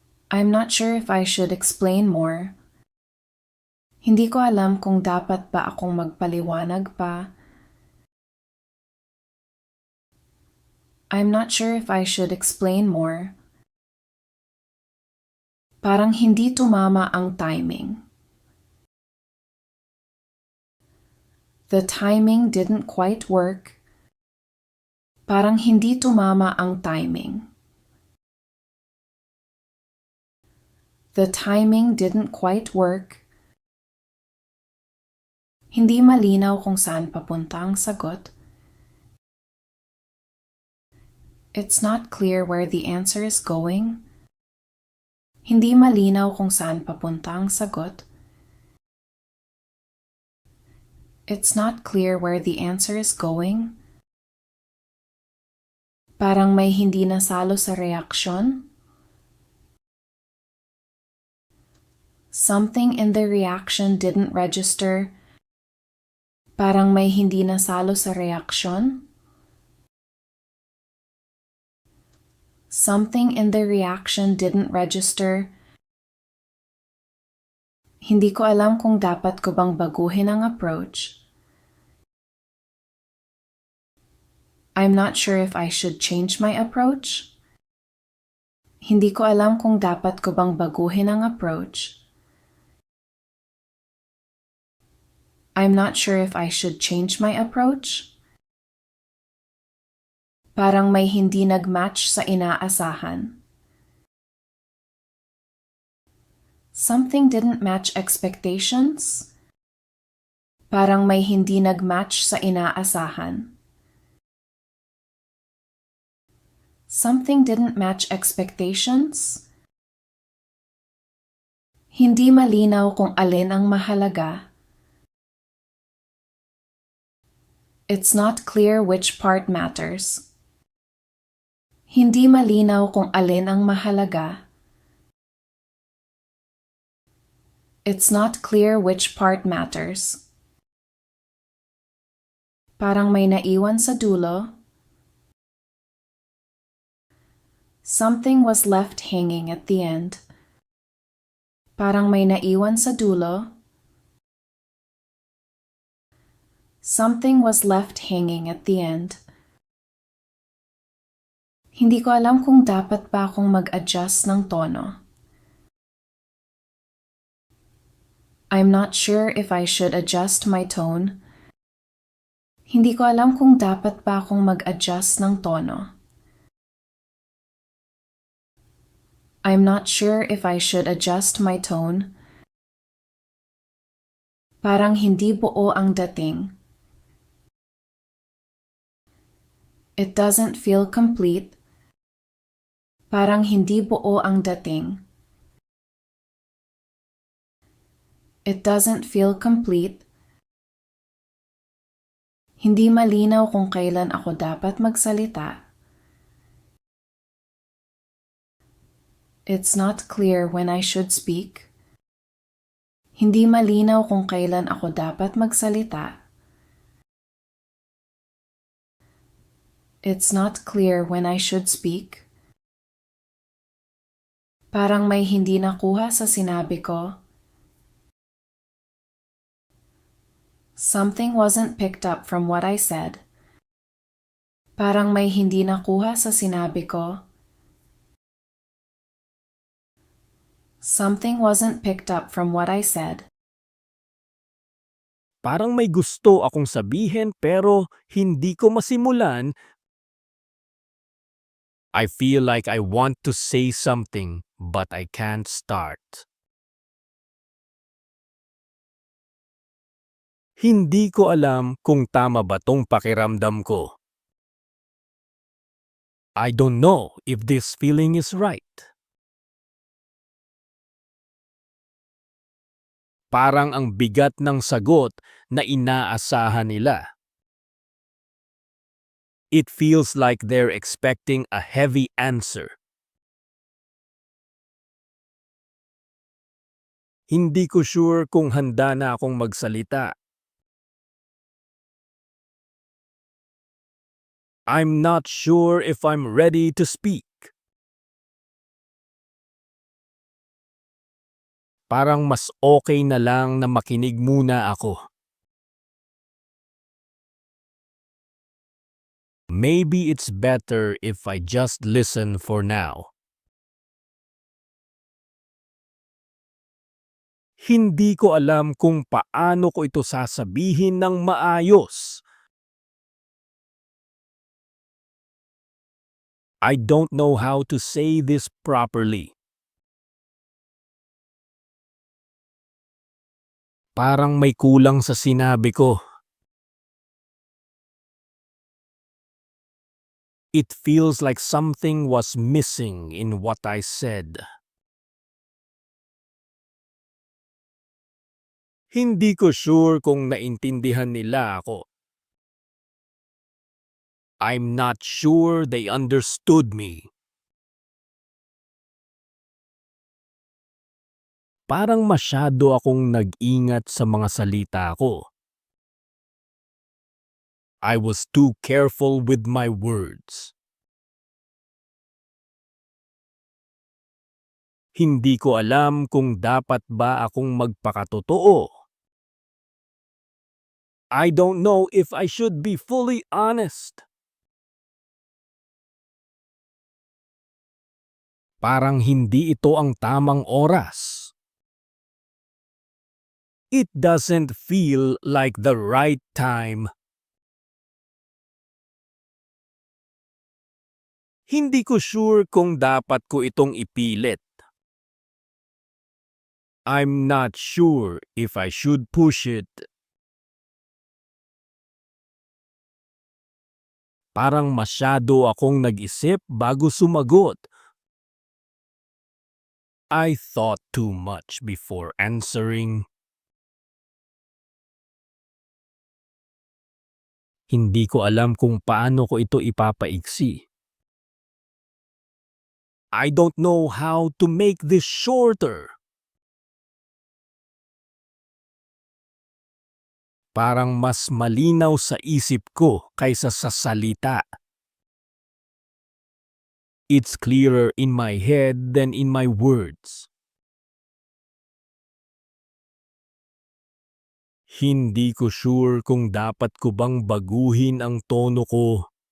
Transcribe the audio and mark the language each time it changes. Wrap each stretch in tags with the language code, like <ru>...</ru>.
<en>I'm not sure if I should explain more.</en> <tl>Hindi ko alam kung dapat ba akong magpaliwanag pa.</tl> <en>I'm not sure if I should explain more.</en> <tl>Parang hindi tumama ang timing.</tl> <en>The timing didn't quite work.</en> <tl>Parang hindi tumama ang timing.</tl> <en>The timing didn't quite work.</en> <tl>Hindi malinaw kung saan papunta ang sagot.</tl> <en>It's not clear where the answer is going.</en> <tl>Hindi malinaw kung saan papunta ang sagot.</tl> <en>It's not clear where the answer is going.</en> <tl>Parang may hindi nasalo sa reaksyon.</tl> <en>Something in the reaction didn't register.</en> <tl>Parang may hindi nasalo sa reaksyon.</tl> <en>Something in the reaction didn't register.</en> <tl>Hindi ko alam kung dapat ko bang baguhin ang approach.</tl> <en>I'm not sure if I should change my approach.</en> <tl>Hindi ko alam kung dapat ko bang baguhin ang approach.</tl> <en>I'm not sure if I should change my approach.</en> <tl>Parang may hindi nag-match sa inaasahan.</tl> <en>Something didn't match expectations.</en> <tl>Parang may hindi nag-match sa inaasahan.</tl> <en>Something didn't match expectations.</en> <tl>Hindi malinaw kung alin ang mahalaga.</tl> <en>It's not clear which part matters.</en> <tl>Hindi malinaw kung alin ang mahalaga.</tl> <en>It's not clear which part matters.</en> <tl>Parang may naiwan sa dulo.</tl> <en>Something was left hanging at the end.</en> <tl>Parang may naiwan sa dulo.</tl> <en>Something was left hanging at the end.</en> <tl>Hindi ko alam kung dapat ba akong mag-adjust ng tono.</tl> <en>I'm not sure if I should adjust my tone.</en> <tl>Hindi ko alam kung dapat ba akong mag-adjust ng tono.</tl> <en>I'm not sure if I should adjust my tone.</en> <tl>Parang hindi buo ang dating.</tl> <en>It doesn't feel complete.</en> <tl>Parang hindi buo ang dating.</tl> <en>It doesn't feel complete.</en> <tl>Hindi malinaw kung kailan ako dapat magsalita.</tl> <en>It's not clear when I should speak.</en> <tl>Hindi malinaw kung kailan ako dapat magsalita.</tl> <en>It's not clear when I should speak.</en> <tl>Parang may hindi nakuha sa sinabi ko.</tl> <en>Something wasn't picked up from what I said.</en> <tl>Parang may hindi nakuha sa sinabi ko.</tl> <en>Something wasn't picked up from what I said.</en> <tl>Parang may gusto akong sabihin pero hindi ko masimulan.</tl> <en>I feel like I want to say something but I can't start.</en> <tl>Hindi ko alam kung tama ba tong pakiramdam ko.</tl> <en>I don't know if this feeling is right.</en> <tl>Parang ang bigat ng sagot na inaasahan nila.</tl> <en>It feels like they're expecting a heavy answer.</en> <tl>Hindi ko sure kung handa na akong magsalita.</tl> <en>I'm not sure if I'm ready to speak.</en> <tl>Parang mas okay na lang na makinig muna ako.</tl> <en>Maybe it's better if I just listen for now.</en> <tl>Hindi ko alam kung paano ko ito sasabihin ng maayos.</tl> <en>I don't know how to say this properly.</en> <tl>Parang may kulang sa sinabi ko.</tl> <en>It feels like something was missing in what I said.</en> <tl>Hindi ko sure kung naintindihan nila ako.</tl> <en>I'm not sure they understood me.</en> <tl>Parang masyado akong nag-ingat sa mga salita ko.</tl> <en>I was too careful with my words.</en> <tl>Hindi ko alam kung dapat ba akong magpakatotoo.</tl> <en>I don't know if I should be fully honest.</en> <tl>Parang hindi ito ang tamang oras.</tl> <en>It doesn't feel like the right time.</en> <tl>Hindi ko sure kung dapat ko itong ipilit.</tl> <en>I'm not sure if I should push it.</en> <tl>Parang masyado akong nag-isip bago sumagot.</tl> <en>I thought too much before answering.</en> <tl>Hindi ko alam kung paano ko ito ipapaiksi.</tl> <en>I don't know how to make this shorter.</en> <tl>Parang mas malinaw sa isip ko kaysa sa salita.</tl> <en>It's clearer in my head than in my words.</en> <tl>Hindi ko sure kung dapat ko bang baguhin ang tono ko.</tl>